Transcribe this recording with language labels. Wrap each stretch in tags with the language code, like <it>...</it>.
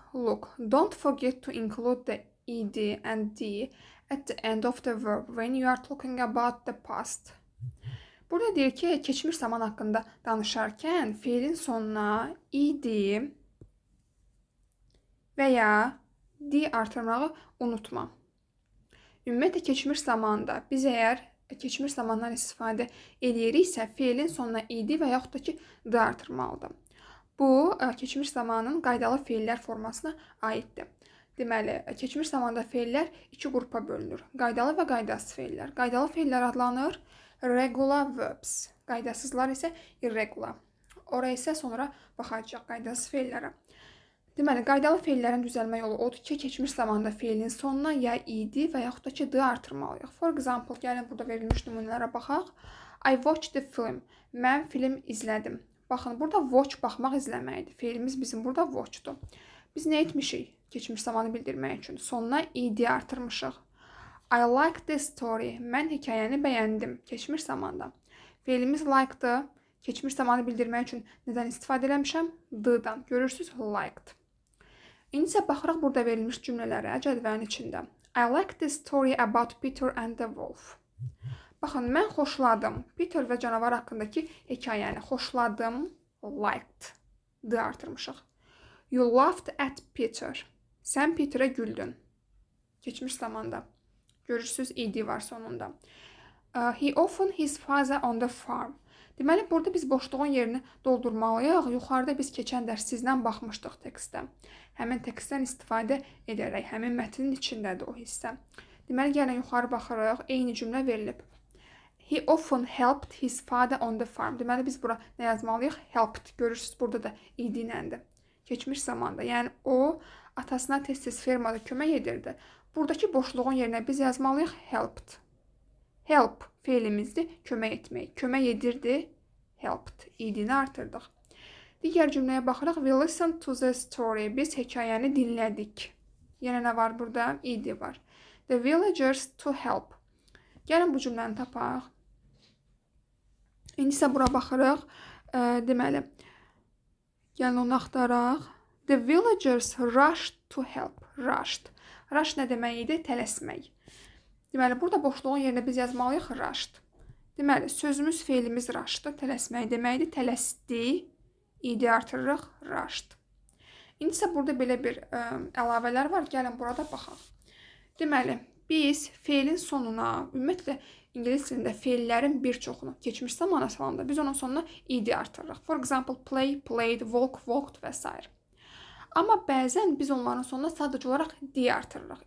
<en>Look, don't forget to include the ed and d at the end of the verb when you are talking about the past.</en> <az>Burada deyir ki, keçmiş zaman haqqında danışarkən fiilin sonuna ed və ya d artırmağı unutma. Ümumiyyətlə, keçmiş zamanda biz əgər keçmiş zamandan istifadə ediriksə, fiilin sonuna ed və yaxud da ki, d artırmalıdır. Bu, keçmiş zamanın qaydalı fiillər formasına aiddir. Deməli, keçmiş zamanda fiillər iki qrupa bölünür. Qaydalı və qaydasız fiillər. Qaydalı fiillər adlanır regular verbs. Qaydasızlar isə irregular. Oraya isə sonra baxacaq qaydasız fiillərə. Deməli, qaydalı fiillərin düzəlmə yolu odur ki, keçmiş zamanda fiilin sonuna ya ed və yaxud da ki, d artırmalıyıq.</az> <en>For example,</en> <az>gəlin burada verilmiş nümunələrə baxaq.</az> <en>I watched the film.</en> <az>Mən film izlədim. Baxın, burada watch baxmaq izləməkdir. Fiilimiz bizim burada watchdur. Biz nə etmişik? Keçmiş zamanı bildirmək üçün sonuna ed artırmışıq.</az> <en>I like the story.</en> <az>Mən hekayəni bəyəndim. Keçmiş zamanda. Fiilimiz like-dır. Keçmiş zamanı bildirmək üçün nədən istifadə eləmişəm? D-dan. Görürsünüz? Liked. İndi isə baxırıq burada verilmiş cümlələrə cədvəlin içində.</az> <en>I like the story about Peter and the wolf.</en> <az>Baxın, mən xoşladım. Peter və canavar haqqındakı hekayəni xoşladım.</az> <en>Liked.</en> <az>D artırmışıq.</az> <en>You laughed at Peter.</en> <az>Sən Peterə güldün. Keçmiş zamanda. Görürsünüz, ed var sonunda.</az> <en>He often his father on the farm.</en> <az>Deməli, burada biz boşluğun yerini doldurmalıyıq. Yuxarıda biz keçən dərs sizdən baxmışdıq tekstə. Həmin tekstdən istifadə edərək, həmin mətnin içindədir o hissə. Deməli, gəlin yuxarı baxırıq. Eyni cümlə verilib.</az> <en>He often helped his father on the farm.</en> <az>Deməli, biz bura nə yazmalıyıq? Helped. Görürsünüz, burada da ed iləndir. Keçmiş zamanda. Yəni, o atasına tez-tez fermada kömək edirdi. Buradakı boşluğun yerinə biz yazmalıyıq helped. Help fiilimizdir, kömək etmək. Kömək edirdi, helped. Ed-ni artırdıq. Digər cümləyə baxırıq.</az> <en>We listened to the story.</en> <az>Biz hekayəni dinlədik. Yenə nə var burada? Ed var.</az> <en>The villagers to help.</en> <az>Gəlin bu cümləni tapaq. İndi isə bura baxırıq. Deməli, gəlin onu axtaraq.</az> <en>The villagers rushed to help.</en> <az>Rushed. Rush nə demək idi? Tələsmək. Deməli, burada boşluğun yerinə biz yazmalıyıq rushed. Deməli, sözümüz, fiilimiz rush'dır. Tələsmək deməkdir. Tələsdi. ed artırırıq. Rushed. İndi isə burada belə bir əlavələr var. Gəlin burada baxaq. Deməli, biz fiilin sonuna, ümumiyyətlə, İngilis dilində fiillərin bir çoxunu keçmiş zamana salanda biz onun sonuna ed artırırıq.</az> <en>For example, play, played, walk, walked</en> <az>və s. Amma bəzən biz onların sonuna sadəcə olaraq d artırırıq.</az>